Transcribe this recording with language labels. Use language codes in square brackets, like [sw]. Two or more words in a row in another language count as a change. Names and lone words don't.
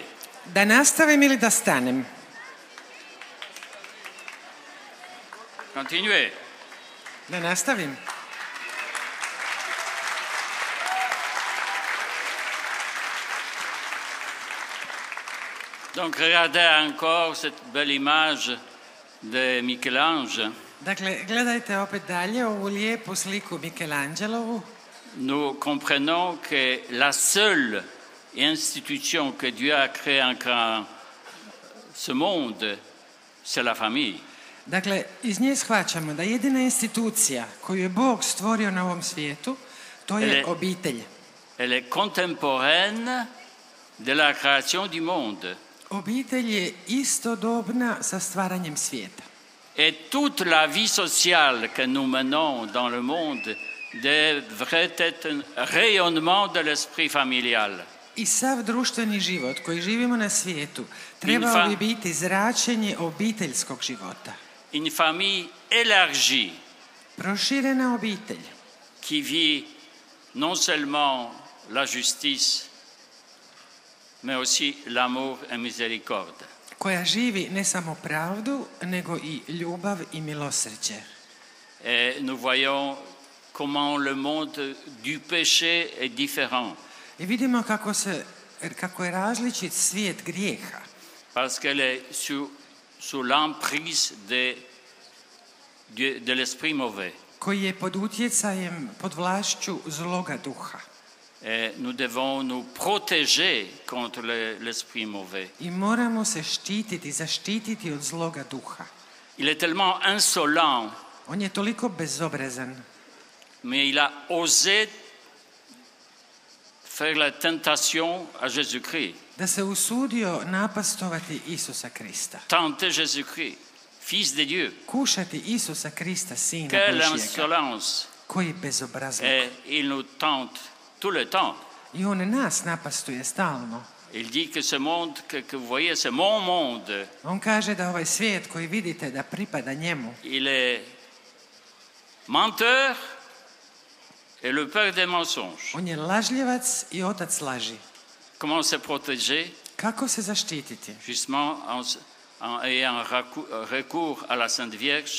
[hr] Da nastavim ili da stanem? [fr] Continuez. [hr] Da nastavim? [fr] Donc, regardez encore cette belle image de Michel-Ange. [hr] Dakle, gledajte opet dalje ovu lijepu sliku Michelangelovu. [fr] Nous comprenons que la seule institution que Dieu a créée en créant ce monde, c'est la famille. [hr] Dakle, iz nje shvaćamo da jedina institucija koju je Bog stvorio na ovom svijetu, to je obitelj. [fr] Elle est contemporaine de la création du monde. [hr] Obitelj je istodobna sa stvaranjem svijeta. [fr] Et toute la vie sociale que nous menons dans le monde devrait être un rayonnement de l'esprit familial. [hr] I sav društveni život koji živimo na svijetu trebao bi biti zračenje obiteljskog života. [fr] Une famille élargie [hr] Proširena obitelj [fr] qui vit non seulement la justice, mais aussi l'amour et miséricorde. [hr] koja živi ne samo pravdu, nego i ljubav i milosrđe. [fr] Et nous voyons comment le monde du péché est différent. [hr] I vidimo kako je različit svijet grijeha. [fr] Parce qu'elle est sous l'emprise de l'esprit mauvais. [hr] Koji je pod utjecajem, pod vlašću zloga duha. [fr] Et nous devons nous protéger contre l'esprit mauvais. [hr] I moramo se štititi, zaštititi od zloga duha. [fr] Il est tellement insolent, [hr] On je toliko bezobrazan, [fr] mais il a osé faire la tentation à Jésus-Christ. [hr] da se usudio napastovati Isusa Krista. [fr] Tenter Jésus-Christ, fils de Dieu. [hr] Kušati Isusa Krista, Sina [fr] Quelle [hr] Božjega. [fr] insolence! [hr] Koji bezobrazluk. [fr] Et il nous tente tout le temps. [hr] I on nas napastuje stalno. [fr] Il dit que ce monde que vous voyez, c'est mon monde. [hr] On kaže da ovaj svijet koji vidite da pripada njemu, [fr] Il est menteur et le père des mensonges. [hr] on je lažljivac i otac laži. [fr] Comment se protéger? [hr] Kako se zaštititi? [fr] Justement en ayant recours à la Sainte Vierge,